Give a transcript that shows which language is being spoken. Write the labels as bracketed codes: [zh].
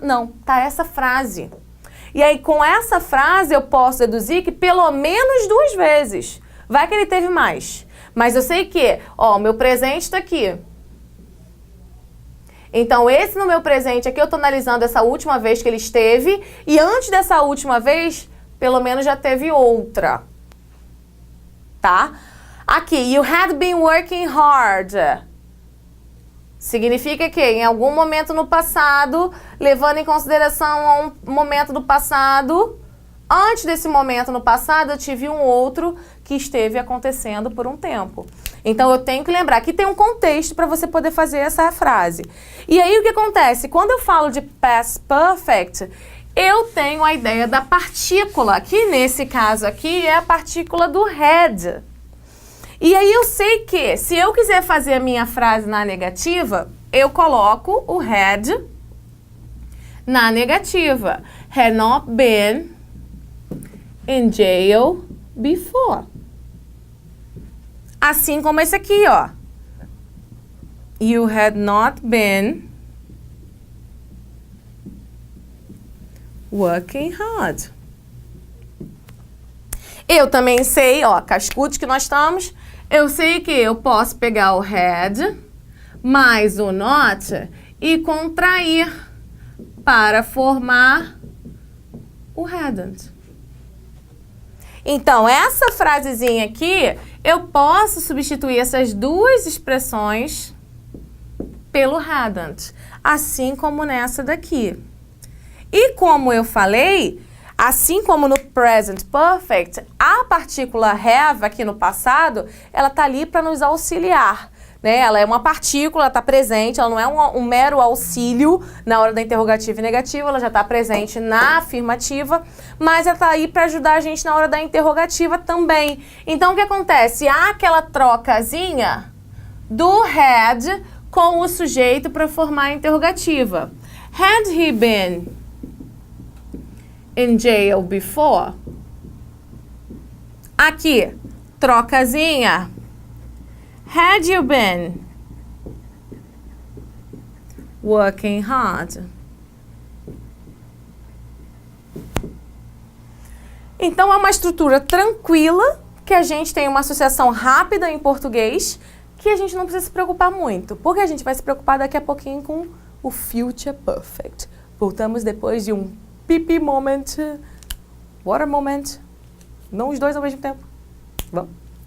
[pt] Não, tá essa frase. E aí, com essa frase, eu posso deduzir que pelo menos 2 vezes. Vai que ele teve mais. Mas eu sei que, ó, meu presente está aqui. Então, esse no meu presente aqui, eu tô analisando essa última vez que ele esteve. E antes dessa última vez, pelo menos já teve outra. Tá? Aqui, [en] you had been working hard. [pt] Significa que em algum momento no passado, levando em consideração um momento do passado, antes desse momento no passado, eu tive um outro que esteve acontecendo por um tempo. Então, eu tenho que lembrar que tem um contexto para você poder fazer essa frase. E aí, o que acontece? Quando eu falo de past perfect, eu tenho a ideia da partícula, que nesse caso aqui é a partícula do had. E aí eu sei que, se eu quiser fazer a minha frase na negativa, eu coloco o had na negativa. [en] Had not been in jail before. [pt] Assim como esse aqui, ó. [en] You had not been working hard. [pt] Eu também sei, ó, cascudos que nós estamos, eu sei que eu posso pegar o had mais o not e contrair para formar o hadn't. Então, essa frasezinha aqui, eu posso substituir essas duas expressões pelo hadn't, assim como nessa daqui. E como eu falei, assim como no present perfect, a partícula have aqui no passado, ela tá ali para nos auxiliar, né? Ela é uma partícula, está presente, ela não é um mero auxílio na hora da interrogativa e negativa, ela já está presente na afirmativa, mas ela está aí para ajudar a gente na hora da interrogativa também. Então, o que acontece? Há aquela trocazinha do had com o sujeito para formar a interrogativa. [en] Had he been in jail before? [pt] Aqui, trocazinha. [en] Had you been working hard? [pt] Então, é uma estrutura tranquila, que a gente tem uma associação rápida em português, que a gente não precisa se preocupar muito, porque a gente vai se preocupar daqui a pouquinho com o future perfect. Voltamos depois de um [en] pipi moment, water moment, [pt] não os dois ao mesmo tempo. Vamos?